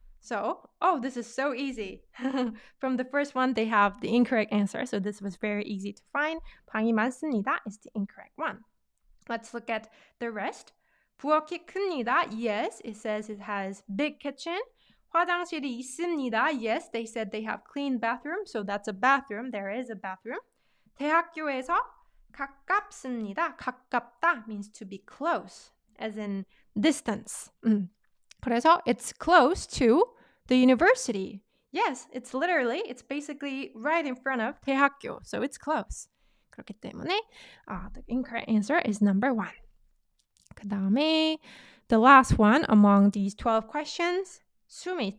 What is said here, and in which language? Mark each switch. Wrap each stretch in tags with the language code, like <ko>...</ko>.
<en>So, this is so easy. From the first one, they have the incorrect answer. So this was very easy to find.</en> <ko>방이 많습니다</ko> <en>is the incorrect one. Let's look at the rest.</en> <ko>부엌이 큽니다.</ko> <en>Yes, it says it has big kitchen.</en> <ko>화장실이 있습니다.</ko> <en>Yes, they said they have clean bathroom. So that's a bathroom. There is a bathroom.</en> <ko>대학교에서 가깝습니다.</ko> <en>가깝다 means to be close, as in distance. 그래서 it's close to the university. Yes, it's basically right in front of 대학교. So it's close.</en> <ko>그렇기 때문에</ko> <en>the incorrect answer is number 1.</en> <ko>그 다음에</ko> <en>the last one among these 12 questions. Sumi.</en>